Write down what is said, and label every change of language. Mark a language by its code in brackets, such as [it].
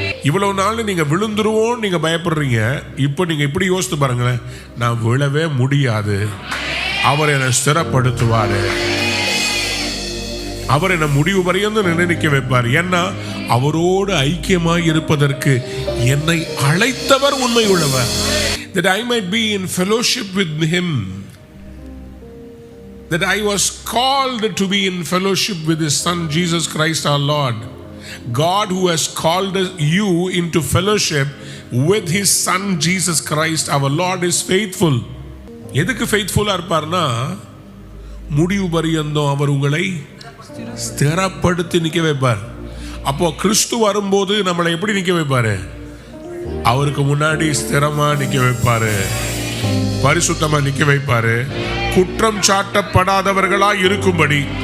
[ta] இவ்வளவு நாள் நீங்க விழுந்துருவோம் நீங்க பயப்படுறீங்க. இப்போ நீங்க இப்படி யோசித்து பாருங்களேன், நான் விழவே முடியாது, அவர் என்னை ஸ்திரப்படுத்துவாரு, அவர் என்ன முடிவு பரியந்தம் நினைக்க வைப்பார். ஏன்னா அவரோடு ஐக்கியமாய் இருப்பதற்கு என்னை அழைத்தவர் உண்மை உள்ளவர். [en] That I might be in fellowship with him, that I was called to be in fellowship with his son Jesus Christ our Lord. God who has called you into fellowship with his son Jesus Christ our Lord is faithful. [ta] எதுக்கு ஃபெய்த்ஃபுல்லா இருப்பார்னா, முடிவு பரியந்தம் அவர் உங்களை ஸ்திரப்படுத்தி நிக்க வைப்பார். அப்போ கிறிஸ்து வரும்போது நம்மளை எப்படி நிக்க வைப்பாரு? அவருக்கு முன்னாடி ஸ்திரமா நிக்க வைப்பாரு, பரிசுத்தமா நிக்க வைப்பாரு, குற்றம் சாட்டப்படாதவர்களா இருக்கும்படி.